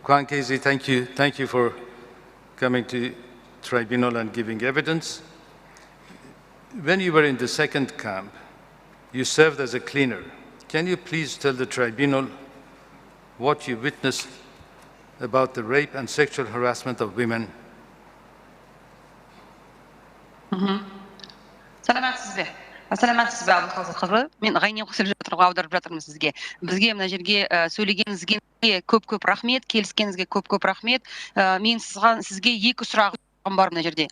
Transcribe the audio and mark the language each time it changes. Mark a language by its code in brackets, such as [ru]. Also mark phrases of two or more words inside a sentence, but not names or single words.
[en] Kwan Kezi, thank you for coming to tribunal and giving evidence. When you were in the second camp, you served as a cleaner. Can you please tell the tribunal what you witnessed about the rape and sexual harassment of women? [kk] Саламатсыз бе Абылқазы қызы? Мен Ғайни Құсып жатырға аударып жатырмын сізге. Бізге мына жерге сөйлегеніңізге көп рахмет, келіскеніңізге көп рахмет. Мен сізге екі сұрағым бар мына жерде.